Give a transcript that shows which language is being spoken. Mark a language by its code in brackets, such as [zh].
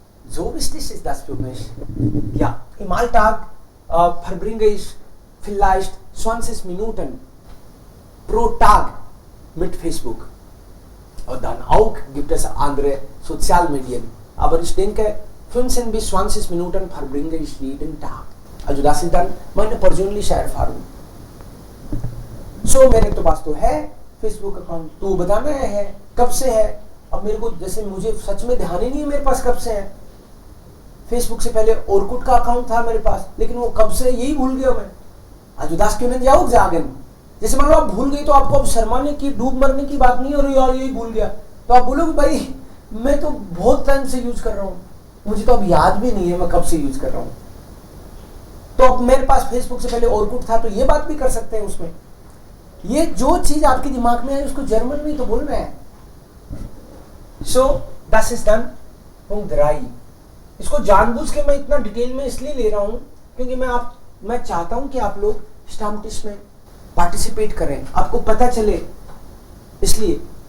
[de] So wichtig ist das für mich. Ja, im Alltag verbringe ich vielleicht 20 Minuten pro Tag mit Facebook. Und dann auch gibt es andere Sozialmedien. Aber ich denke, 15 bis 20 Minuten verbringe ich jeden Tag. Also das ist dann meine persönliche Erfahrung. [hi] So मेरे तो पास तो है Facebook account, तो बताना है कब से है. अब मेरे को जैसे मुझे सच में ध्यान ही नहीं है मेरे पास कब से है. फेसबुक से पहले ओरकुट का अकाउंट था मेरे पास, लेकिन वो कब से यही भूल गया मैं. आज उदास क्यों नहीं जाओ जागन. जैसे मान लो आप भूल गए तो आपको अब शर्माने की डूब मरने की बात नहीं हो रही यार यही भूल गया. तो आप बोलोगे भाई मैं तो बहुत टाइम से यूज कर रहा हूँ, मुझे तो अब याद भी नहीं है मैं कब से यूज कर रहा हूँ. तो अब मेरे पास फेसबुक से पहले ओरकुट था, तो ये बात भी कर सकते हैं उसमें. ये जो चीज आपके दिमाग में है उसको जर्मन में तो बोलना है. [de] सो das ist dann Punkt 3. [hi] इसको जानबूझ के मैं इतना डिटेल में इसलिए ले रहा हूं क्योंकि मैं चाहता हूं कि आप लोग स्टाम्पटिश में पार्टिसिपेट करें, आपको पता चले इसलिए.